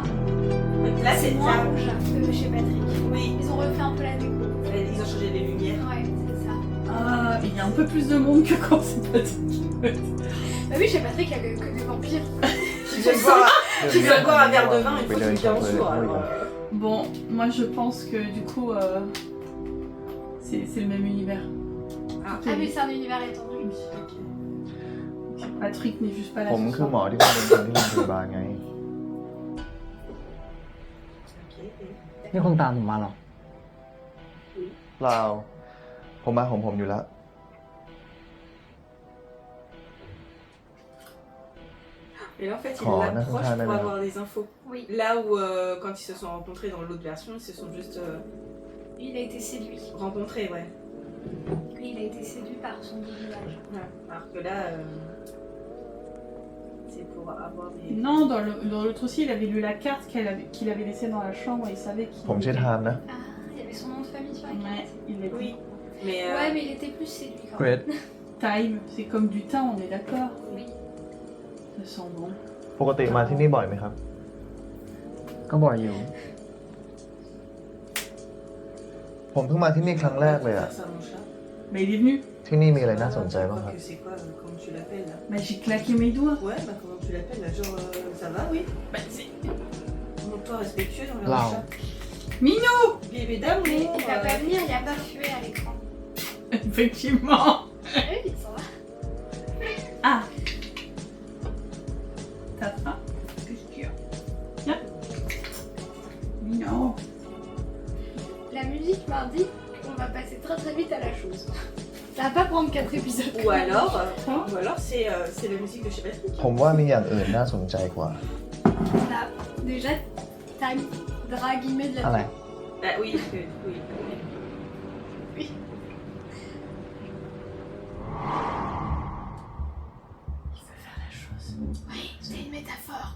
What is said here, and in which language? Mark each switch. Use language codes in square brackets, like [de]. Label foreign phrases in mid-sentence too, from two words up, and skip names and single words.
[fr] Là c'est moins ça. rouge que chez Patrick. Oui. Ils ont refait un peu la déco. Ils ont changé les lumières. Ouais, c'est ça. Ah, il y a un peu plus de monde que quand c'est pas dit. Bah oui, chez Patrick, il y avait que des vampires. Tu viens de boire, tu viens de boire un verre de vin [th] ไป [fr] une [th] เดิ [fr] fois [th] น [fr] qu'il est [th] เข้า [fr] en [th] ไป [fr] sourd. [th] คุย [fr] Alors, [th] กัน [fr] Bon, moi je pense que du coup, c'est le même univers. Ah, Ah oui, c'est un univers étendu. Oui. Patrick n'est juste pas là. [th] ผม [fr] ce [th] คือ [fr] soir. [th] หมอที่มาเป็นคนที่โรงพยาบาลไง นี่คงตามผมมาหรอ เปล่าผมมาของผมอยู่แล้ว [fr] Et là, en fait, il Oh, l'approche on a pour fait avoir des infos. Oui. Là où, quand ils se sont rencontrés dans l'autre version, ils se sont juste Lui, il a été séduit. rencontrés, ouais. Lui, il a été séduit par son village. Ouais. Alors que là, c'est pour avoir des. Non, dans l'autre aussi, il avait lu la carte qu'il avait laissée dans la chambre et il savait qu'il. [th] ผมชื่อไทม์นะ [fr] Ah, il y avait son nom de famille sur la Ouais, carte. il l'a Oui. dit. Mais. Ouais, mais il était plus séduit quand Great. même. Time, c'est comme du temps, on est d'accord? Oui. Ça sent bon. [th] ปกติมาที่นี่บ่อยไหมครับ ก็บ่อยอยู่ ผมเพิ่งมาที่นี่ครั้งแรกเลยอะ [fr] Faire ça à mon chat. Mais il est venu. [th] ที่นี่มีอะไรน่าสนใจบ้างครับ [fr] Que c'est quoi, comment tu l'appelles là? Bah, j'ai claqué mes doigts. Ouais, bah comment tu l'appelles là? Genre, ça va, oui? Bah, c'est. Montre-toi respectueux envers Là. le chat. Minou! Bébé d'amour! Mais il va pas venir, il a pas fumé à l'écran. Effectivement. Oui, il s'en va. Ah! T'as faim? Qu'est-ce qu'il y a? Tiens. Mignon. La musique m'indique qu'on va passer très très vite à la chose. Ça va pas prendre 4 épisodes. Ou alors c'est la musique de chez Patrick. [th] ผมว่ามีอย่างอื่นน่าสนใจกว่า [fr] Bah, déjà, t'as un drag guillemets de la [th] อะไร [fr] Bah oui, oui. Il veut faire la chose. Oui, c'est une métaphore.